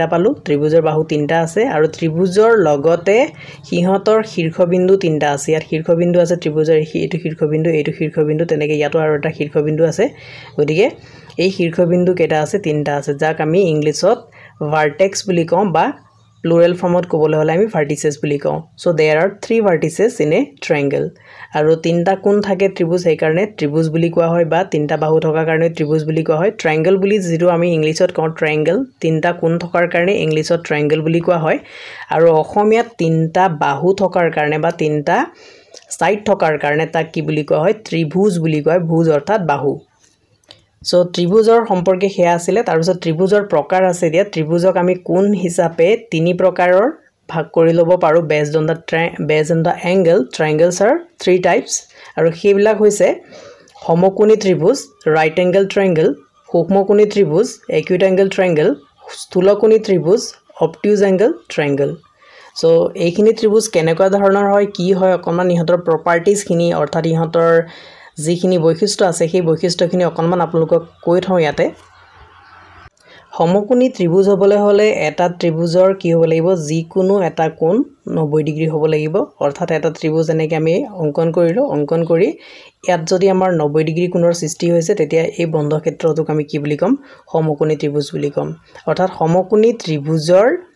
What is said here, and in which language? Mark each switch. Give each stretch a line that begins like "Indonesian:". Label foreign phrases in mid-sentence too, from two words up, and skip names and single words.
Assamese: পালো ত্ৰিভুজৰ বাহু তিনটা আছে আৰু ত্ৰিভুজৰ লগতে হিহতৰ শীৰ্ষবিন্দু তিনটা আছে ইয়াত শীৰ্ষবিন্দু আছে ত্ৰিভুজৰ এইটো শীৰ্ষবিন্দু তেনেকৈ ইয়াতো আৰু এটা শীৰ্ষবিন্দু আছে গতিকে এই শীৰ্ষবিন্দু কেটা আছে তিনটা আছে যাক আমি ইংলিছত ভাৰ্টেক্স বুলি কওঁ বা
English: plural formot
Assamese: ক'বলৈ হলে আমি ভাৰ্টিসেস বুলি কওঁ
English: so there are 3 vertices in a triangle
Assamese: আৰু তিনটা কোণ থাকে ত্ৰিভুজ এই কাৰণে ত্ৰিভুজ বুলি কোৱা হয় বা তিনটা বাহু থকাৰ কাৰণে ত্ৰিভুজ বুলি কোৱা হয় ট্ৰায়াঙ্গল বুলি যেটো আমি ইংলিছত কওঁ ট্ৰায়াঙ্গল তিনটা কোণ থকাৰ কাৰণে ইংলিছত ট্ৰায়াঙ্গল বুলি কোৱা হয় আৰু অসমীয়াত তিনটা বাহু থকাৰ কাৰণে বা তিনটা সাইড থকাৰ কাৰণে তাক কি বুলি কোৱা হয় ত্ৰিভুজ বুলি কোৱা হয় ভুজ অৰ্থাৎ বাহু সো ত্ৰিভুজৰ সম্পৰ্কে হেয়া আছিল তাৰ পিছত ত্ৰিভুজৰ প্ৰকাৰ আছে দিয়া ত্ৰিভুজক আমি কোণ হিচাপে তিনি প্ৰকাৰৰ ভাগ কৰি লব পাৰো
English: based on the angle triangles are 3 types
Assamese: আৰু হেবিলাক হৈছে সমকোণী ত্ৰিভুজ
English: right angle triangle
Assamese: সূক্ষ্মকোণী ত্ৰিভুজ
English: acute angle triangle
Assamese: স্থূলকোণী ত্ৰিভুজ
English: obtuse angle triangle
Assamese: সো এইখিনি ত্ৰিভুজ কেনেকুৱা ধৰণৰ হয় কি হয় অকমান ইহতৰ প্ৰপাৰ্টিজ খিনি অৰ্থাৎ ইহতৰ যিখিনি বৈশিষ্ট্য আছে সেই বৈশিষ্ট্যখিনি অকনমান আপোনালোকক কৈ থওঁ ইয়াতে সমকোণী ত্ৰিভুজ হ'বলৈ হলে এটা ত্ৰিভুজৰ কি হ'ব লাগিব যিকোনো এটা কোণ 90 ডিগ্ৰী হ'ব লাগিব অৰ্থাৎ এটা ত্ৰিভুজ এনেকৈ আমি অঙ্কন কৰিলো অঙ্কন কৰি ইয়াত যদি আমাৰ 90 ডিগ্ৰী কোণৰ সৃষ্টি হৈছে তেতিয়া এই বন্ধ ক্ষেত্ৰটোক আমি কি বুলি কম সমকোণী ত্ৰিভুজ বুলি কম অৰ্থাৎ সমকোণী ত্ৰিভুজৰ